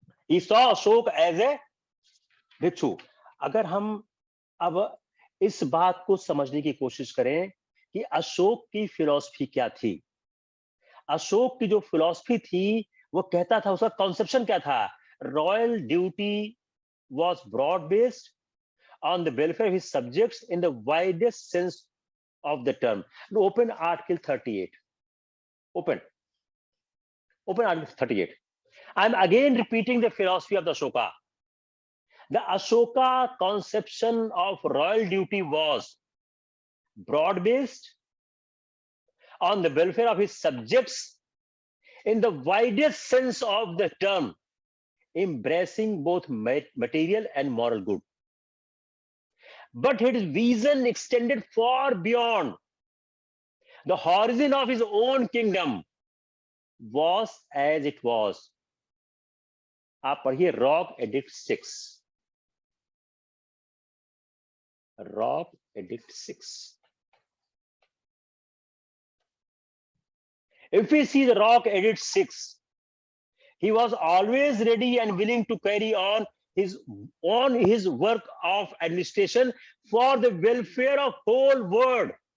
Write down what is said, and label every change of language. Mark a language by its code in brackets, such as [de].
[en] He saw Ashoka as a bhikshu. [hi] अगर हम अब इस बात को समझने की कोशिश करें कि अशोक की फिलॉसफी क्या थी, अशोक की जो फिलॉसफी थी वो कहता था, उसका कॉन्सेप्शन क्या था? [en] Royal duty was broad based on the welfare of his subjects in the widest sense of the term. Now open Article 38. Open Article 38. I'm again repeating the philosophy of the Ashoka. The Ashoka conception of royal duty was broad based on the welfare of his subjects in the widest sense of the term, embracing both material and moral good. But his vision extended far beyond the horizon of his own kingdom, was as it was. [hi] आप पढ़िए rock edict 6, rock edict 6. [en] If we see the Rock Edict 6, he was always ready and willing to carry on his work of administration for the welfare of whole world.